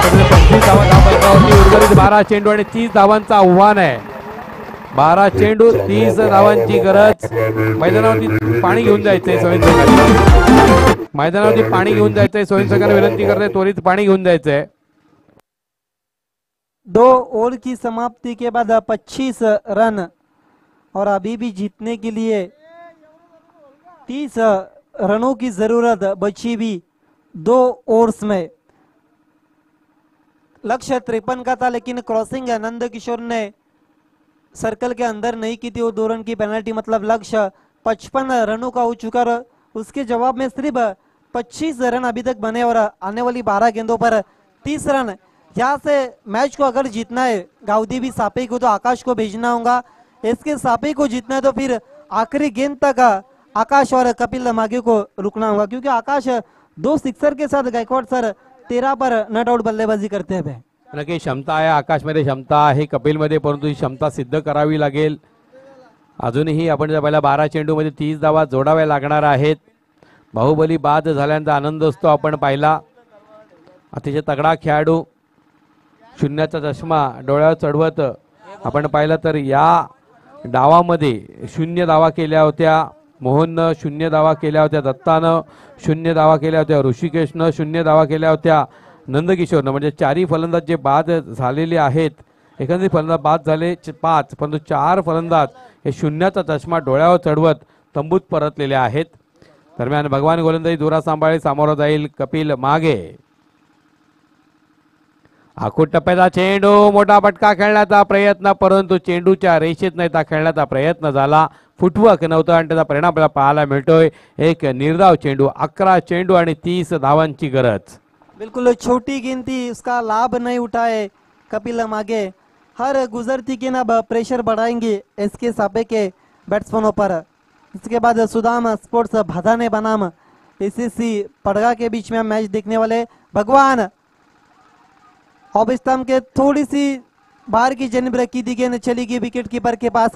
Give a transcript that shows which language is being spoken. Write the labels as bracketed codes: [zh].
[mr] 25 धावा धाव फलकावरती. उर्वरित 12 चेंडू आणि 30 धावांचं आव्हान आहे. 12 चेंडू 30 धावांची गरज. मैदानावरती पाणी घेऊन जायचंय स्वयंसेवकांनी. मैदानावरती पाणी घेऊन जायचंय. स्वयंसेवकांना विनंती करते त्वरित पाणी घेऊन जायचंय. [hi] 2 ओवर की समाप्ति के बाद 25 रन और अभी भी जीतने के लिए 30 रनों की जरूरत बची हुई 2 ओवर्स में. लक्ष्य 53 का था, लेकिन क्रॉसिंग नंद किशोर ने सर्कल के अंदर नहीं की थी. वो 2 रन की पेनल्टी, मतलब लक्ष्य 55 रनों का हो चुका और उसके जवाब में सिर्फ 25 रन अभी तक बने और आने वाली 12 गेंदों पर 30 रन. यहाँ से मैच को अगर जीतना है गाउदी सापे को, तो आकाश को भेजना होगा. SK सापे को जीतना है तो फिर आखिरी गेंद तक आकाश और कपिल मागे को रुकना होगा, क्योंकि आकाश 2 सिक्सर के साथ गायकवाड सर 13 पर नॉट आउट बल्लेबाजी करते हैं. [mr] नक्की क्षमता आहे आकाशमध्ये, क्षमता आहे कपिलमध्ये, परंतु ही क्षमता सिद्ध करावी लागेल. अजूनही आपण जर पहिला 12 चेंडूमध्ये 30 धावा जोडाव्या लागणार आहेत. बाहुबली बाद झाल्यानंतर आनंद असतो आपण पाहिला. अतिशय तगडा खेळाडू, शून्याचा चष्मा डोळ्यावर चढवत आपण पाहिलं तर या डावामध्ये 0 धावा केल्या होत्या. मोहननं 0 धावा केल्या होत्या, दत्तानं 0 धावा केल्या होत्या, ऋषिकेशनं 0 धावा केल्या होत्या, नंदकिशोरनं, म्हणजे चारही फलंदाज जे बाद झालेले आहेत, एकंदरीत फलंदाज बाद झाले 5, परंतु 4 फलंदाज हे शून्याचा चष्मा डोळ्यावर चढवत तंबूत परतलेले आहेत. दरम्यान भगवान गोलंदाजी जोरात सांभाळी, सामोरं जाईल कपिल मागे. आखूट टप्प्याचा चेंडू, मोठा फटका खेळण्याचा प्रयत्न, परंतु चेंडूच्या रेषेत नाही तर खेळण्याचा प्रयत्न झाला, फुटवर्क नव्हतं आणि त्याचा परिणाम आपल्याला पाहायला मिळतोय. एक निर्धाव चेंडू, 11 चेंडू आणि 30 धावांची गरज. [hi] बिल्कुल छोटी गिनती, उसका लाभ नहीं उठाए कपिल मागे. हर गुजरती गेंद अब प्रेशर बढ़ाएंगे एसके सापे के बैट्समैनों पर. इसके बाद सुदाम स्पोर्ट्स भदाने बनाम एसीसी पड़गा के बीच में मैच देखने वाले. भगवान ऑफ स्टंप के थोड़ी सी बाहर की जनिब रखी दी गेंद चली गई विकेट कीपर के पास.